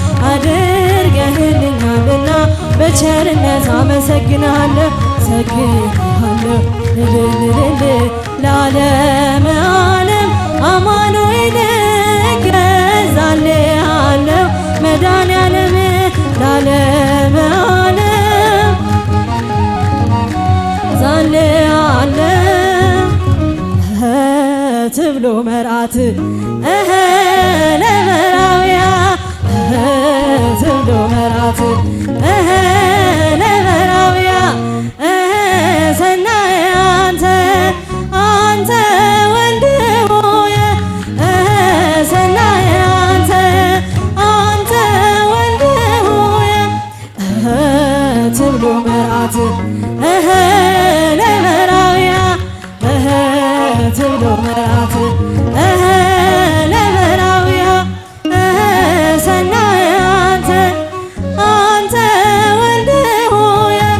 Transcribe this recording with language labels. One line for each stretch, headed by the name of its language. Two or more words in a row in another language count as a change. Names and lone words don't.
Amharic: አድርገህልኛልና በቸርነት አመሰግናለሁ፣ አመሰግናለሁ። እልል እልል
Geez: ለዓለመ ዓለም
Amharic: አማኑኤል እገዛልሃለሁ። መድኃኒዓለም
Geez: ለዓለመ ዓለም ዛልሃለሁ። እህ ትብሎ መርዓት እህ ለመራውያ እህ ትብሎ መርዓት እህ ለመራውያ እህ ሰናይ አንተ፣ አንተ ወልድ ሆይ እህ ሰናይ አንተ፣ አንተ ወልድ ሆይ እህ ትብሎ መርዓት እህ ለመራውያ እህ ትብሎ መርዓት እህ ለመራውያ እህ ሰናይ አንተ፣ አንተ ወልድ ሆይ